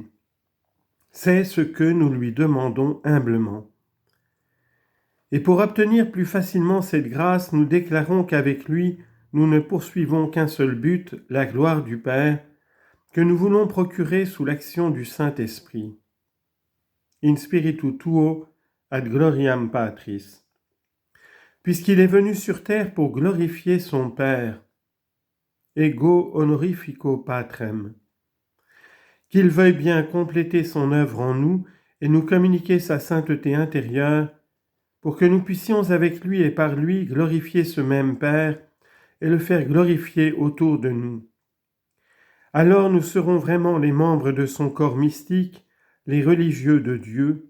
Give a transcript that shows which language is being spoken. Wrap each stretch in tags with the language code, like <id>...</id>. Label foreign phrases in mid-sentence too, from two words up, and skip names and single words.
<fr>C'est ce que nous lui demandons humblement. Et pour obtenir plus facilement cette grâce, nous déclarons qu'avec lui, nous ne poursuivons qu'un seul but, la gloire du Père, que nous voulons procurer sous l'action du Saint-Esprit.</fr> <la>In spiritu tuo ad gloriam Patris.</la> <fr>Puisqu'il est venu sur terre pour glorifier son Père,</fr> <la>ego honorifico Patrem.</la> <fr>Qu'il veuille bien compléter son œuvre en nous et nous communiquer sa sainteté intérieure pour que nous puissions avec lui et par lui glorifier ce même Père et le faire glorifier autour de nous. Alors nous serons vraiment les membres de son corps mystique, les religieux de Dieu.</fr>